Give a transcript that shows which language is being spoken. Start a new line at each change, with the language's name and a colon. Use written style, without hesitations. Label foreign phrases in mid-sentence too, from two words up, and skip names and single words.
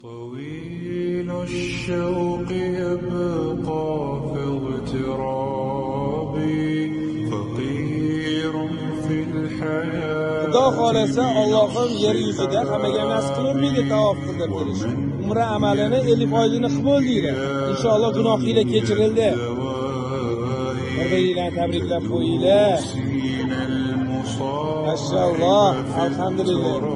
Arabic: طويل الشوق يبقى في اغترابي فقير في الحياة.
Uzbek: Xudo xolasa Allohim yer yuzida hammaga nasib qilmaydi tavof qildirtirish. Umra amalini 50 foizini qilib deydi. Inshaalloh gunohinglar kechirildi. Bir-biringlarni tabriklab qo'yinglar.
Arabic: ما شاء الله، الحمد لله.